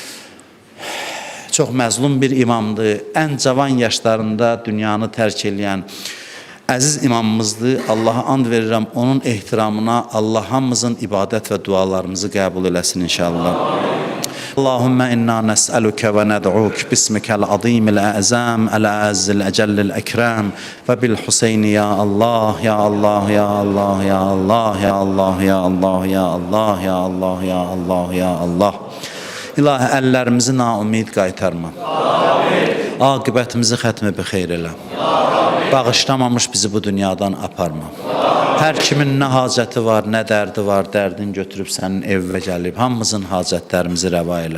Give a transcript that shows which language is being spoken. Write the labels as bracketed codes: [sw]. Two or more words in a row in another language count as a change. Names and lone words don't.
[az] Çox məzlum bir imamdır, ən cavan yaşlarında dünyanı tərk eləyən əziz imamımızdır. Allaha and verirəm, onun ehtiramına Allah hamımızın ibadət və dualarımızı qəbul eləsin inşallah. [ar] اللهم إنا نسألك وندعوك باسمك العظيم الأعظم الأعز الأجل الأكرم وبالحسين يا الله يا الله يا الله يا الله يا الله يا الله يا الله يا الله يا الله يا الله. [az] İlahi, əllərimizi naumid qaytarma. Aqibətimizi xətmi bi xeyr elə. Bağışlamamış bizi bu dünyadan aparma. Hər kimin nə hacəti var, nə dərdi var, dərdin götürüb sənin evvə gəlib, hamımızın hacətlərimizi rəva elə.